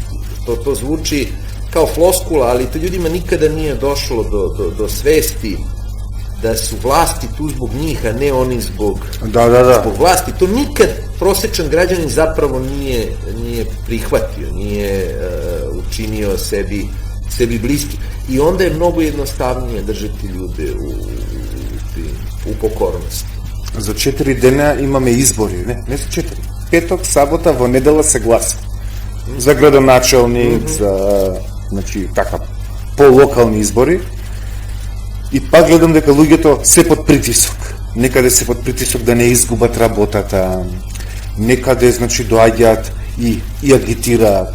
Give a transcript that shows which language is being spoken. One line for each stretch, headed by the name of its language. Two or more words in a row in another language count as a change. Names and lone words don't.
Serbian: To zvuči kao floskula, ali to ljudima nikada nije došlo do svesti da su vlasti tu zbog njih, a ne oni zbog vlasti. To nikad prosečan građanin zapravo nije prihvatio, nije učinio sebi bliski. I onda je mnogo jednostavnije držati ljude u pokornosti.
Macedonian: За 4 дена имаме избори, не за 4. Петок, сабота, во недела се гласа. За градоначалник, за, значи, така, по-локални избори. И пак гледам дека луѓето се под притисок. Некаде се под притисок да не изгубат работата, некаде, значи, доаѓаат и агитираат.